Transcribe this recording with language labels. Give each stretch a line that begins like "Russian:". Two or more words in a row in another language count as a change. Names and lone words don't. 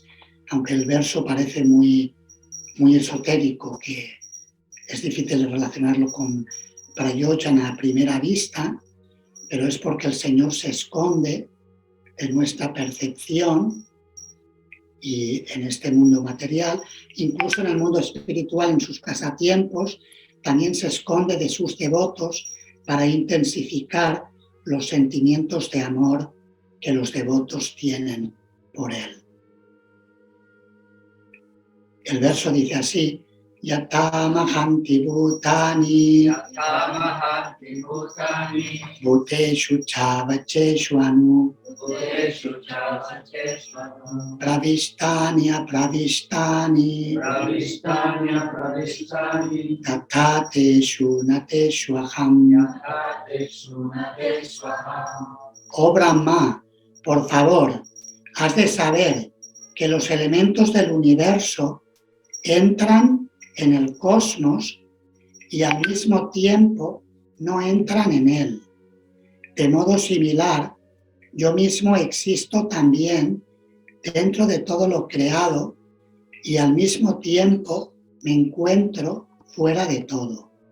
Spanish: Aunque el verso parece muy esotérico, que es difícil relacionarlo con prayojana a primera vista, pero es porque el Señor se esconde en nuestra percepción y en este mundo material, incluso en el mundo espiritual, en sus pasatiempos, también se esconde de sus devotos para intensificar los sentimientos de amor que los devotos tienen por Él. El verso dice así:
Sanskrit: Yata mahanti bhutani bhuteshu chavacheshu anu pravistani apravistani tatateshu nateshu aham.
Spanish: Oh Brahma, por favor, has de saber que los elementos del universo entran en el cosmos y al mismo tiempo no entran en él. De modo similar, yo mismo existo también dentro de todo lo creado y al mismo tiempo me encuentro fuera de todo.